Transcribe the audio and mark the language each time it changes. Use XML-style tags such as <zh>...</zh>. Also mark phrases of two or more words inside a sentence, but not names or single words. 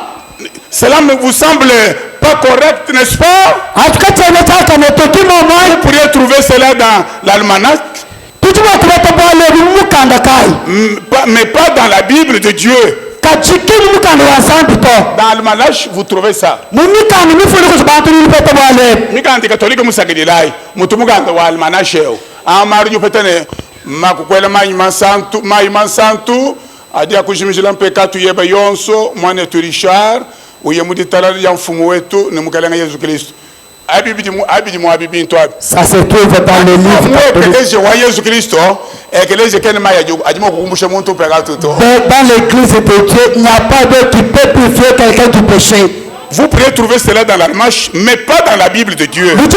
<fr>Cela ne vous semble pas correct, n'est-ce pas? Vous pourriez trouver cela dans l'almanach. Mais pas dans la Bible de Dieu. Dans l'almanach, vous trouvez ça.</fr> <lu>Adia kujimijila mpeka tuyeba yonso mwana tu Richard uyemudi talala ya mfumu wetu ni mukalanga Yesu Kristo.</lu> <fr>Ça se trouve dans le livre. Dans l'église de Dieu, il n'y a pas d'autre qui peut purifier quelqu'un du péché. Vous pourrez trouver cela dans l'almanach, mais pas dans la Bible de Dieu.</fr>